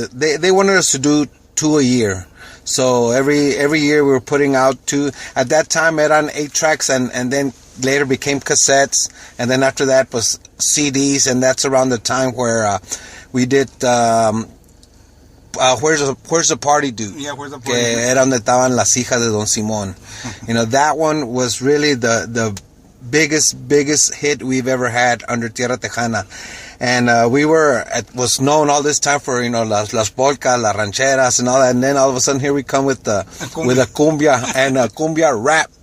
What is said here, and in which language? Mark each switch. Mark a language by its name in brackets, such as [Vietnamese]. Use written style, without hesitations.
[English] They wanted us to do 2 a year. So every year we were putting out 2. At that time, [Spanish] eran 8 tracks, [English] and then later became cassettes. And then after that was CDs, and that's around the time where we did Where's the Party Dude? Yeah, Where's the Party [Spanish] Que [English] Dude? [Spanish] era donde estaban las hijas de Don Simón. [English] You know, that one was really the biggest hit we've ever had under Tierra Tejana. And was known all this time for, you know, [Spanish] las polcas, las rancheras [English] and all that. And then all of a sudden here we come with a cumbia and a cumbia rap.